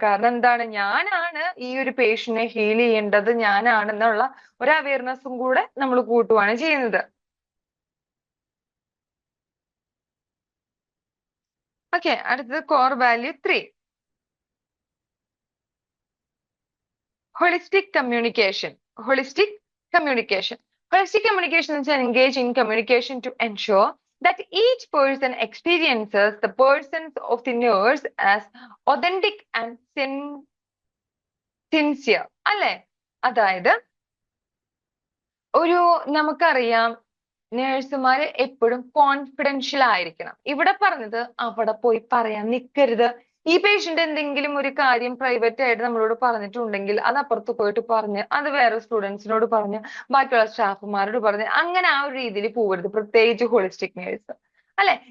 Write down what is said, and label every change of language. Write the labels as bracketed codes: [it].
[ml] കാരണം എന്താണ്, ഞാനാണ് ഈ ഒരു പേഷ്യന്റിനെ ഹീൽ ചെയ്യേണ്ടത്, ഞാനാണെന്നുള്ള ഒരു അവയർനെസ്സും കൂടെ നമ്മൾ കൂട്ടുവാണ് ചെയ്യുന്നത്. ഓക്കെ, അടുത്തത് core value 3, holistic communication. [en] Holistic communication. Holistic communication is an engage in communication to ensure that each person experiences the persons of the nurse as authentic and sincere. [ml] അല്ലെ? അതായത് നമുക്കറിയാം, നേഴ്സുമാര് എപ്പോഴും കോൺഫിഡൻഷ്യൽ ആയിരിക്കണം. ഇവിടെ പറഞ്ഞത് അവിടെ പോയി പറയാൻ നിൽക്കരുത്. ഈ പേഷ്യന്റ് എന്തെങ്കിലും ഒരു കാര്യം പ്രൈവറ്റ് ആയിട്ട് നമ്മളോട് പറഞ്ഞിട്ടുണ്ടെങ്കിൽ അത് അപ്പുറത്ത് പോയിട്ട് പറഞ്ഞ്, അത് വേറെ സ്റ്റുഡൻസിനോട് പറഞ്ഞ്, ബാക്കിയുള്ള സ്റ്റാഫുമാരോട് പറഞ്ഞ്, അങ്ങനെ ആ ഒരു രീതിയിൽ പോകരുത്, പ്രത്യേകിച്ച് ഹോളിസ്റ്റിക് നേഴ്സ്, അല്ലെ?